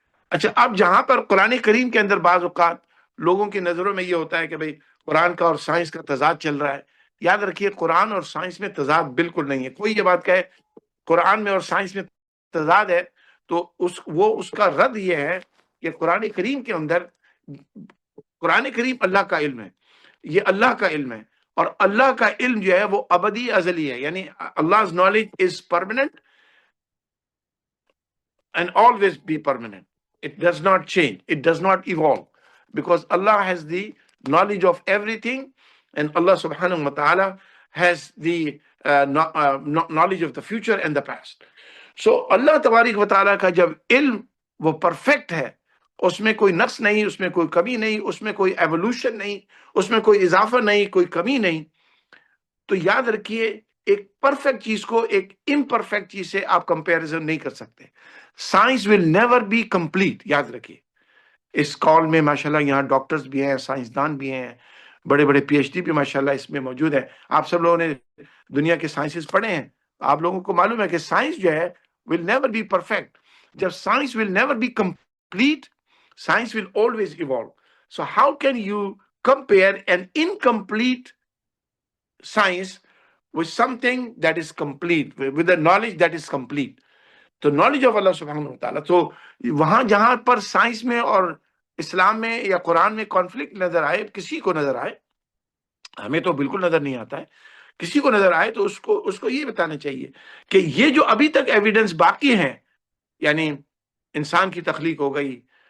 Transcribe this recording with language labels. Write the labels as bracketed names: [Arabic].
[Urdu] اچھا، اب جہاں پر قرآن کریم کے اندر بعض اوقات لوگوں کی نظروں میں یہ ہوتا ہے کہ بھئی قرآن کا اور سائنس کا تضاد چل رہا ہے، یاد رکھیے قرآن اور سائنس میں تضاد بالکل نہیں ہے. کوئی یہ بات کہے قرآن میں اور سائنس میں تضاد ہے تو اس کا رد یہ ہے کہ قرآن کریم کے اندر، قرآن کریم اللہ کا علم ہے، یہ اللہ کا علم ہے، اور اللہ کا علم جو ہے وہ ابدی ازلی ہے. [English] یعنی Allah's knowledge is permanent and always be permanent. It does not change, it does not evolve, because Allah has the knowledge of everything, and Allah subhanahu wa ta'ala has the knowledge of the future and the past. [Urdu] So اللہ تبارک و تعالیٰ کا جب علم وہ perfect ہے، اس میں کوئی نقص نہیں، اس میں کوئی کمی نہیں، اس میں کوئی ایوولوشن نہیں، اس میں کوئی اضافہ نہیں، کوئی کمی نہیں، تو یاد رکھیے ایک پرفیکٹ چیز کو ایک امپرفیکٹ چیز سے آپ کمپیریزن نہیں کر سکتے. [English] science will never be complete, [Urdu] یاد رکھیے. اس کال میں ماشاءاللہ یہاں ڈاکٹرز بھی ہیں، سائنسدان بھی ہیں، بڑے بڑے پی ایچ ڈی بھی ماشاءاللہ اس میں موجود ہیں. آپ سب لوگوں نے دنیا کے سائنسز پڑھے ہیں، آپ لوگوں کو معلوم ہے کہ سائنس جو ہے [English] will never be perfect. [Urdu] جب [English] science will never be complete, science will always evolve. So how can you compare an incomplete science with something that is complete, with the knowledge that is complete? تو knowledge of Allah subhanahu wa ta'ala. [Urdu] تو وہاں جہاں پر science میں اور اسلام میں یا قرآن میں conflict نظر آئے، کسی کو نظر آئے، ہمیں تو بالکل نظر نہیں آتا ہے، کسی کو نظر آئے تو اس کو یہ بتانا چاہیے کہ یہ جو ابھی تک ایویڈنس باقی ہیں، یعنی انسان کی تخلیق ہو گئی،